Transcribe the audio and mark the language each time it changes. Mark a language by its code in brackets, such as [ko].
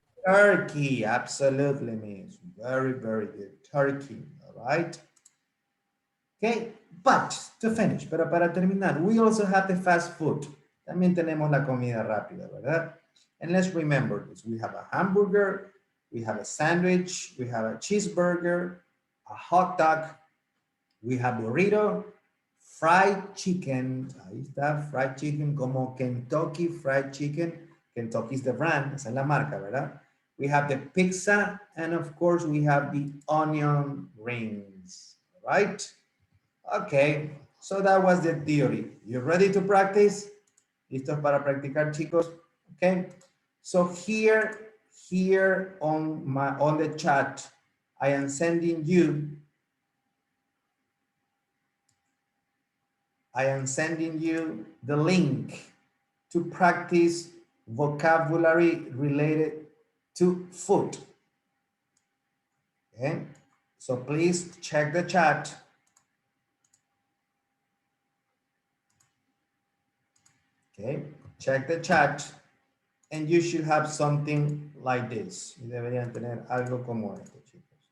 [en] Turkey, absolutely, miss. Very, very good. Turkey, all right? Okay, but to finish, [es] pero para terminar, [en] we also have the fast food. [es] También tenemos la comida rápida, ¿verdad? [en] And let's remember this. We have a hamburger, we have a sandwich, we have a cheeseburger, a hot dog, we have burrito, fried chicken. [es] Ahí está, fried chicken, como Kentucky Fried Chicken. [en] Kentucky is the brand, [es] esa es la marca, ¿verdad? [en] We have the pizza, and of course we have the onion rings, right? Okay, so that was the theory. You ready to practice? [es] ¿Listos para practicar, chicos? [en] Okay, so here on the chat, I am sending you the link to practice vocabulary related to food. Okay, So please check the chat. Okay, check the chat and you should have something like this. [es] Y deberían tener algo como esto, chicos.